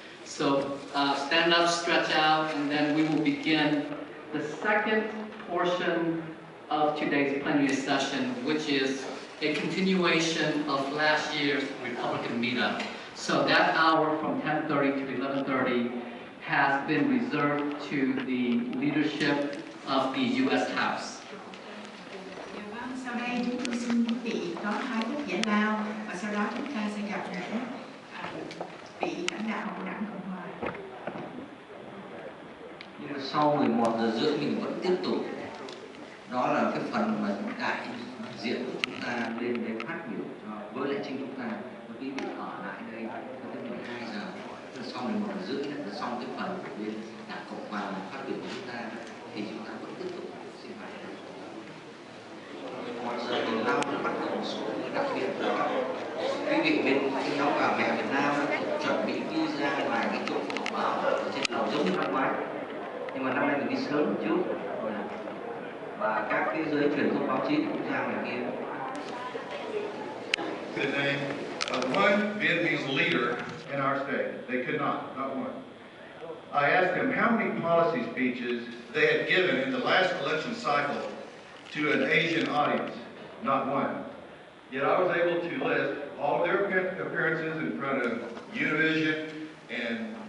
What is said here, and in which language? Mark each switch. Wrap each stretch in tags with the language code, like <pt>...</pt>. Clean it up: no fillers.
<en>So stand up, stretch out, and then we will begin the second portion of today's plenary session, which is a continuation of last year's Republican meetup. So that hour from 10:30 to 11:30 has been reserved to the leadership of the U.S. House.</en> <vi>Sau đây chúng tôi xin quý vị có 2 phút giải lao và sau đó chúng ta sẽ gặp gỡ vị lãnh đạo của Đảng Cộng Hòa. Nhưng mà sau 11 giờ rưỡi mình vẫn tiếp tục. Đó là cái phần mà đại diện của chúng ta lên để phát biểu với lại chính chúng ta. Và quý vị ở lại đây tới 12 giờ. Sau 11 giờ rưỡi là xong cái phần của bên Đảng Cộng Hòa phát biểu của chúng ta thì chúng ta vẫn tiếp tục sinh hoạt. 11 giờ 15 bắt đầu một số đặc biệt là các quý vị bên cái nhóm bà mẹ Việt Nam chuẩn bị visa vài cái chỗ họp báo ở trên lầu giống như năm ngoái, nhưng mà năm nay mình đi sớm một chút và các cái giới truyền thông báo chí cũng ra ngoài kia.</vi> <en>The name of one Vietnamese leader in our state. They could not one. I asked them how many policy speeches they had given in the last election cycle to an Asian audience. Not one. Yet I was able to list all of their appearances in front of Univision and</en>